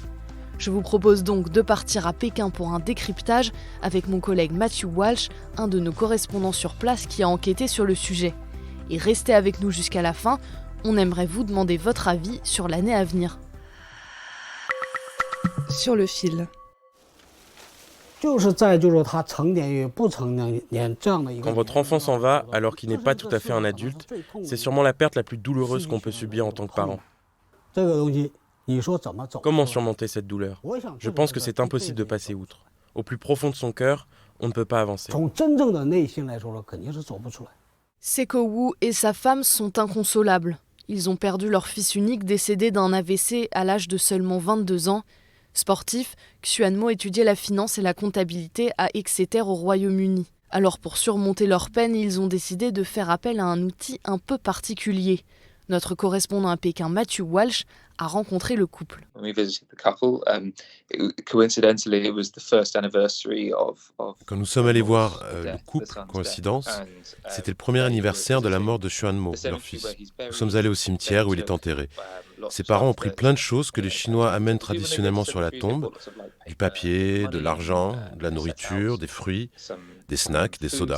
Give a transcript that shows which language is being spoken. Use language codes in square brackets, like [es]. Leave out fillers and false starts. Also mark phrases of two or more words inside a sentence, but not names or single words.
[fr] Je vous propose donc de partir à Pékin pour un décryptage avec mon collègue Matthew Walsh, un de nos correspondants sur place qui a enquêté sur le sujet. Et restez avec nous jusqu'à la fin, on aimerait vous demander votre avis sur l'année à venir. Sur le fil. [zh] 就是在就是说他成年与不成年这样的一个。 [fr] Quand votre enfant s'en va alors qu'il n'est pas tout à fait un adulte, c'est sûrement la perte la plus douloureuse qu'on peut subir en tant que parent. [zh] 这个东西，你说怎么走？ [fr] Comment surmonter cette douleur? Je pense que c'est impossible de passer outre. Au plus profond de son cœur, on ne peut pas avancer. [zh] 从真正的内心来说了，肯定是走不出来。 [fr] Seko Wu et sa femme sont inconsolables. Ils ont perdu leur fils unique décédé d'un AVC à l'âge de seulement 22 ans. Sportif, Xuanmo étudiait la finance et la comptabilité à Exeter au Royaume-Uni. Alors pour surmonter leur peine, ils ont décidé de faire appel à un outil un peu particulier. Notre correspondant à Pékin, Matthew Walsh, a rencontré le couple. [en] When we visited the couple, coincidentally, it was the first anniversary of [fr] Quand nous sommes allés voir le couple, coïncidence, c'était le premier anniversaire de la mort de Xuanmo, leur fils. Nous sommes allés au cimetière où il est enterré. Ses parents ont pris plein de choses que les Chinois amènent traditionnellement sur la tombe, du papier, de l'argent, de la nourriture, des fruits, des snacks, des sodas.